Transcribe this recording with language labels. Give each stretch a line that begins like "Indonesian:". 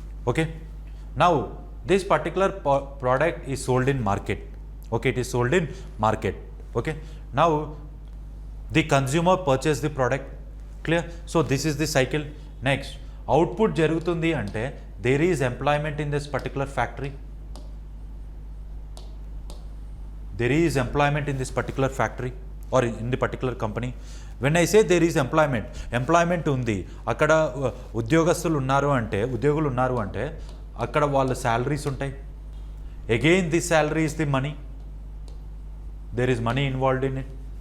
English: Okay, now this particular product is sold in market. Okay, it is sold in market. Okay, now the consumer purchase the product. Clear. So this is the cycle. Next output
Telugu: జరుగుతుంది అంటే
English: There is employment in this particular factory. There is employment in this particular factory or in the particular company. When I say there is employment
Telugu: ఉంది, అక్కడ ఉద్యోగులు ఉన్నారు అంటే అక్కడ వాళ్ళ salaries ఉంటాయి.
English: Again the salary is the money, there is money involved in it.